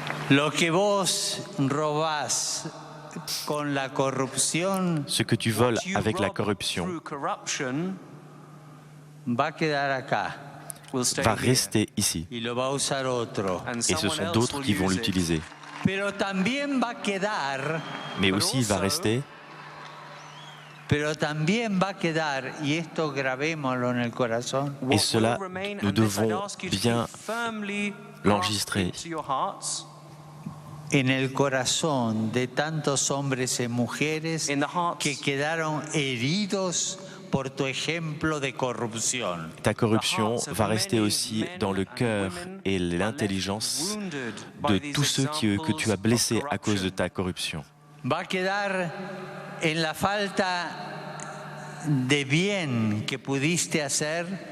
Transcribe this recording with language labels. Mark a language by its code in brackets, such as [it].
[es] Lo que vos robás con la corrupción, [fr] Ce que tu voles avec la corruption [es] va a quedar acá. [fr] va rester ici. [es] Y lo va a usar otro. [fr] Et ce sont d'autres qui vont l'utiliser. [es] Pero también va a quedar, [fr] Mais aussi, il va rester, [es] pero también va a quedar, y esto grabémoslo en el corazón, [fr] et cela, nous devons bien l'enregistrer, [es] en el corazón de tantos hombres y mujeres que quedaron heridos por tu ejemplo de corrupción. [fr] Ta corruption va rester aussi dans le cœur et l'intelligence de tous ceux que tu as blessés à cause de ta corruption. [es] Va a quedar en la falta de bien que pudiste hacer.